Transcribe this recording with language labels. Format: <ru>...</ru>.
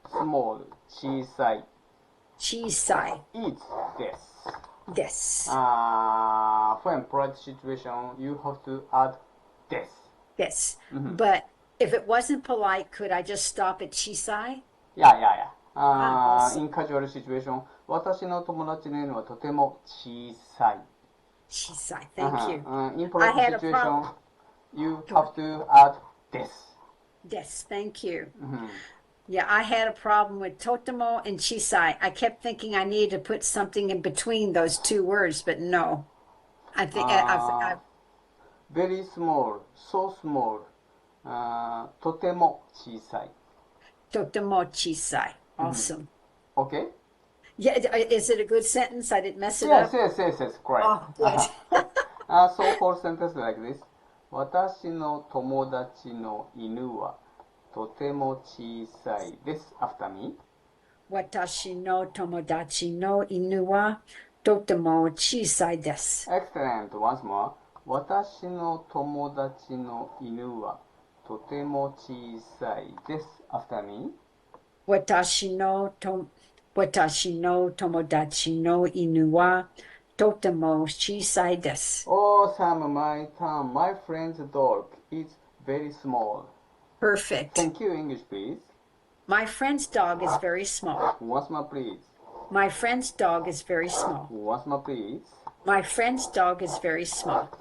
<en>small</en> <ja>小さい小さい</ja> <en>is です</en> <ja>です。</ja> <en>For a polite situation, you have to add です。</en> <ja>です。</ja> <en>But if it wasn't polite, could I just stop at 小さい Yeah. awesome. In casual situation,</en> <ja>私の友達の犬はとても小さい。小さい。</ja> <en>Thank you. In I polite had a situation, problem. you have to add です。 Yes, thank you. Yeah, I had a problem with totemo and chisai. I kept thinking I needed to put something in between those two words, but no. I think I very small, so small,</en> <ja>とても小さい。 totemo chisai.</ja> <en>Awesome. Okay? Yeah, is it a good sentence? I didn't mess it Yes, up. correct. Oh, good. So whole sentence like this.</en> <ja>私の友達の犬はとても小さいです。</ja> <en>After me.</en> <ja>私の友達の犬はとても小さいです。</ja> <en>Excellent. Once more.</en> <ja>私の友達の犬はとても小さいです。</ja> <en>After me.</en> <ja>私の友達の犬はとても小さいです。</ja> <en>Oh, Sam, my turn. My friend's dog is very small. Perfect. Thank you. English, please. My friend's dog is very small. Once more, please. My friend's dog is very small. Once more, please. My friend's dog is very small.</en>